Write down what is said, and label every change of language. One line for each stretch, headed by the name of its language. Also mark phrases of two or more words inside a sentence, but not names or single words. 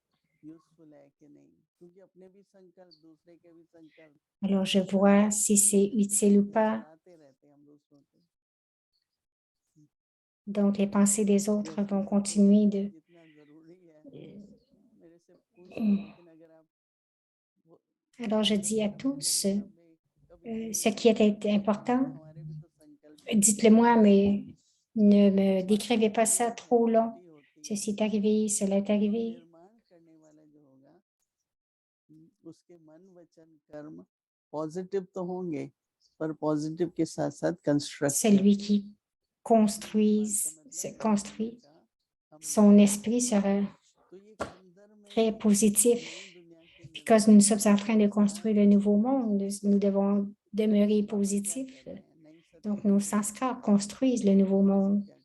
Hindi: यूजफुल है कि नहीं, क्योंकि अपने भी संकल्प दूसरे के भी संकल्प
French: Alors, je vois si c'est utile ou pas.
Hindi: चलाते रहते हैं हम दूसरों पे।
French: Donc, les pensées des autres vont continuer de...
Hindi: जितना जरूरी है मेरे से पूछ लेकिन अगर आप
French: Alors, je dis à tous, ce qui est important,
Hindi: हमारे भी तो संकल्प
French: dites-le moi, mais ne me décrivez pas ça trop long. Ceci est arrivé, cela est arrivé.
Hindi: निर्माण करने वाला जो होगा उसके मन वचन कर्म पॉजिटिव तो होंगे पर पॉजिटिव के साथ साथ कंस्ट्रक्टिव।
French: Celui qui construit, son esprit sera très positif. Puis quand nous sommes en train de construire le nouveau monde, nous devons demeurer positifs. Donc, nos sanskars construisent le nouveau monde.